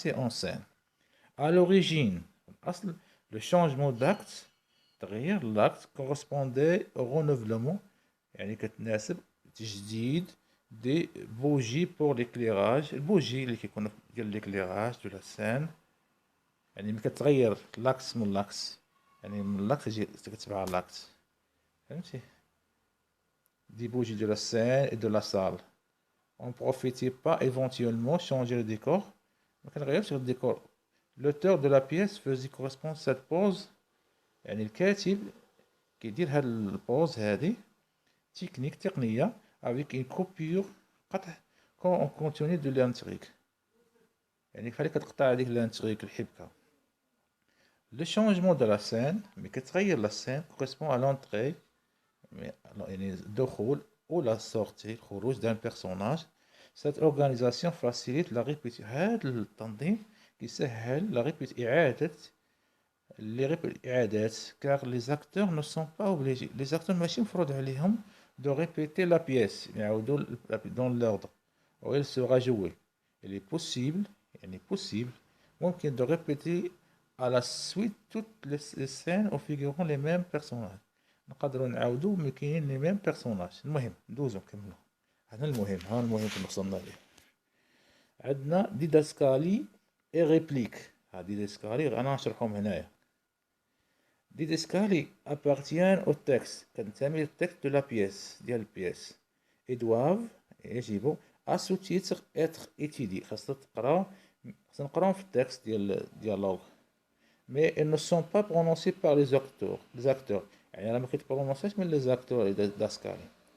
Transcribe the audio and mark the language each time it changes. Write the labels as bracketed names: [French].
[French] scènes à l'origine [Arabic] الأصل [French] le changement d'acte [Arabic] تغيير [French] l'acte correspondait au renouvellement [Arabic] يعني كتناسب تجديد [French] des bougies pour l'éclairage [Arabic] البوجي اللي كيكون ديال [French] l'éclairage de la scène [Arabic] يعني ملي كتغير لاكس من لاكس يعني من لاكس تجي كتبع لاكس فهمتي [French] des bougies de la scène et de la salle. On ne profitait pas éventuellement changer le décor. [Arabic] ما كنغيرش [French] sur le décor. L'auteur de la pièce faisait correspondre cette pose [Arabic] يعني الكاتب كيدير هاد البوز هادي تقنية [French] avec une coupure [Arabic] قطع [French] quand on continue de l'intrigue [Arabic] يعني فحال كتقطع هذيك الانتريك الحبكة. [French] Le changement de la scène [Arabic] ملي كتغير [French] la scène correspond à l'entrée [Arabic] يعني الدخول [French] ou la sortie [Arabic] الخروج [French] d'un personnage. Cette organisation facilite la répétition [Arabic] هذا التنظيم كيسهل إعادة الإعادات [French] car les acteurs ne sont pas obligés les acteurs [Arabic] ماشي مفروض عليهم [French] de répéter la pièce [Arabic] يعاودوا [French] dans l'ordre où elle sera jouée. Il est possible [Arabic] ممكن [French] de répéter à la suite toutes les scènes où figurent les mêmes personnages. [Arabic] نقدروا نعاودوا ملي كاينين لي ميم بيرسوناج. المهم ندوزو نكملو هذا المهم كنا وصلنا ليه. عندنا ديداسكالي اي ريبليك. ها ديداسكالي انا نشرحهم هنايا. [French] ديداسكالي appartient au texte [Arabic] كتنتمي للتكست [French] دو لا بيس [Arabic] ديال البيس [French] et doivent [Arabic] يجب [French] à sous-titre être étudiés [Arabic] خاصنا نقراو في التكست ديال الديالوغ [French] mais ils ne sont pas prononcés par les acteurs [Arabic] يعني راه ما كيتبرونونساش [French] من لي زاكتور داسكالي.